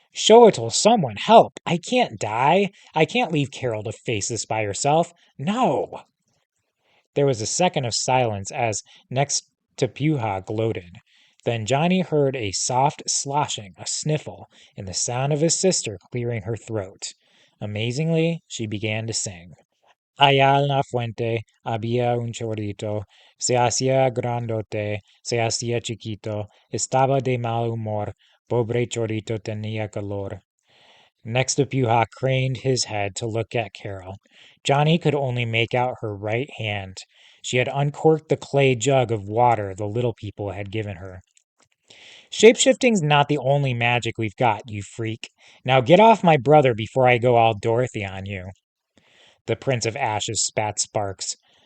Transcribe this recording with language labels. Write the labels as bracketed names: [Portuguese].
[English] Shoatl, someone help! I can't die! I can't leave Carol to face this by herself! No! There was a second of silence as Nectapuha gloated. Then Johnny heard a soft sloshing, a sniffle, and the sound of his sister clearing her throat. Amazingly, she began to sing. [Spanish] Allá en la fuente había un chorrito, se hacía grandote, se hacía chiquito, estaba de mal humor, pobre chorrito tenía calor. [English] Next to Puha craned his head to look at Carol. Johnny could only make out her right hand. She had uncorked the clay jug of water the little people had given her. Shapeshifting's not the only magic we've got, you freak. Now get off my brother before I go all Dorothy on you. The Prince of Ashes spat sparks.